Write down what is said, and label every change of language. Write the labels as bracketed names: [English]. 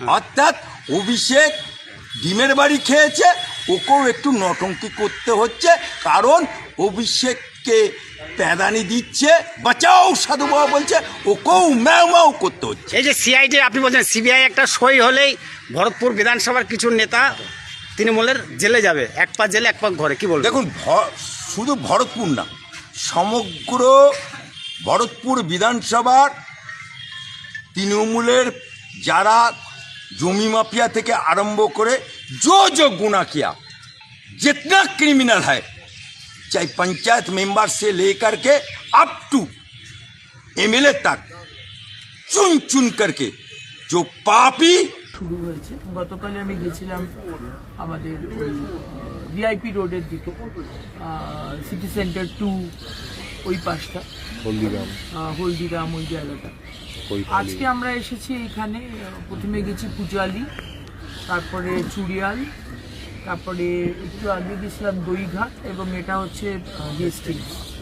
[Bangla] অর্থাৎ অভিষেক ডিমের বাড়ি খেয়েছে, ওকেও একটু নটঙ্কি করতে হচ্ছে, কারণ অভিষেককে প্যাদানি দিচ্ছে, বাঁচাও সাধু বাবা বলছে, ওকেও ম্যাও করতে হচ্ছে। এই যে সিআইডি আপনি বলছেন, সিবিআই একটা সই হলেই ভরতপুর বিধানসভার কিছু নেতা তৃণমূলের জেলে যাবে, এক পা জেলে এক পা ঘরে, কি বলবেন? দেখুন, শুধু ভরতপুর না, সমগ্র ভরতপুর বিধানসভার তৃণমূলের যারা জমি [Hindi] माफिया [Bangla] থেকে [Hindi] आरंभ [Bangla] করে [Hindi] जो गुना किया, जितना क्रिमिनल है, चाहे पंचायत मेंबर से लेकर के अप टू एमएलए तक, चुन करके जो पापी [Bangla] শুরু হয়েছে। গতকালে আমি গেছিলাম আমাদের ভিআইপি রোডের দিকে, সিটি সেন্টার 2 ওই পাশটা, হলদিরাম ওই জায়গাটা। আজকে আমরা এসেছি এখানে, প্রথমে গেছি পূজালি, তারপরে চুড়িয়াল, তারপরে একটু আগে গেছিলাম দইঘাট, এবং এটা হচ্ছে হেস্টিংস।